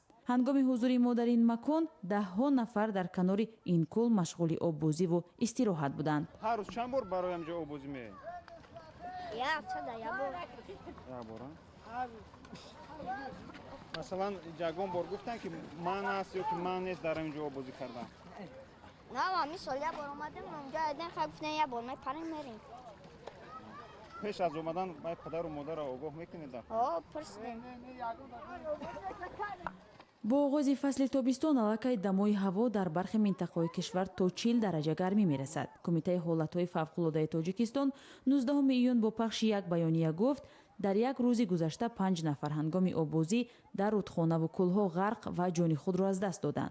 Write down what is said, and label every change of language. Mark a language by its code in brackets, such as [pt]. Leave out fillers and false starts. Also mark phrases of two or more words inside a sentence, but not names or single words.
[tg] ҳангоми ҳузури мо дар ин макон даҳҳо нафар дар канори ин кул машғули оббозиву истироҳат буданд. ҳар рӯз чанд бор барои ҳамҷо оббозӣ меоед? як бор. масалан ягон бор гуфтанд ки ман аст ё ки ман нест дар ин ҷо обозӣ кардан? نه مисол یک بار اومدیم اونجا دیدن خب گفتن یک بار میپریم میریم. پیش از اومدن باید پدر و مادر را آگاه میکنید؟ پرسیدیم. бо оғози фасли тобистон аллакай дамои ҳаво дар бархи минтақаҳои кишвар то 40 дараҷа гармӣ мерасад. кумитаи ҳолатҳои фавқулодаи Тоҷикистон 19 июн бо пахши як баёния гуфт дар як рӯзи гузашта 5 нафар ҳангоми обозӣ дар рудхонаву кӯлҳо ғарқ ва ҷони худро аз даст доданд.